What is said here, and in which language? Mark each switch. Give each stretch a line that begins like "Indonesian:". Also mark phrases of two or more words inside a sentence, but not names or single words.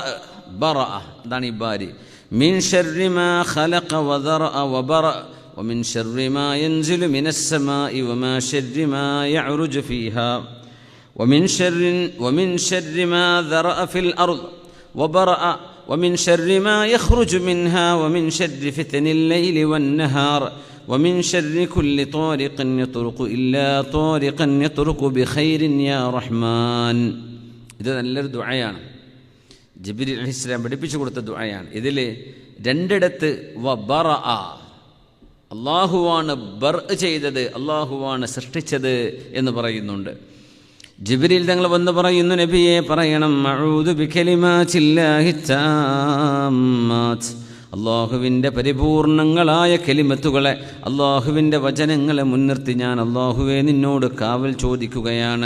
Arabic: ബറഅ
Malayalam: അതാണ് ഈ
Arabic: ബാരി. من شر ما خلق وذرأ وبرأ ومن شر ما ينزل من السماء ومن شر ما يعرج فيها ومن شر ما ذرأ في الأرض وبرأ ومن شر ما يخرج منها ومن شر فتن الليل والنهار ومن شر كل طارق يطرق إلا طارقا يطرق بخير يا رحمن.
Malayalam: ഇത് നല്ലൊരു ദുആയാണ്. ജിബ്രീൽ അലൈഹിസ്സലാം പഠിപ്പിച്ചു കൊടുത്ത ദുആയാണ്. ഇതിൽ രണ്ടിടത്ത് വബറഅ, അല്ലാഹുവാണ് ബർഅ ചെയ്തത്, അല്ലാഹുവാണ് സൃഷ്ടിച്ചത് എന്ന് പറയുന്നുണ്ട്. ജിബ്രീൽ തങ്ങൾ വന്ന് പറയുന്നു, നബിയെ പറയണം,
Arabic: أعوذ بكلمات الله التامات,
Malayalam: അല്ലാഹുവിൻ്റെ പരിപൂർണങ്ങളായ കലിമത്തുകളെ, അല്ലാഹുവിൻ്റെ വചനങ്ങളെ മുൻനിർത്തി ഞാൻ അല്ലാഹുവേ നിന്നോട് കാവൽ ചോദിക്കുകയാണ്.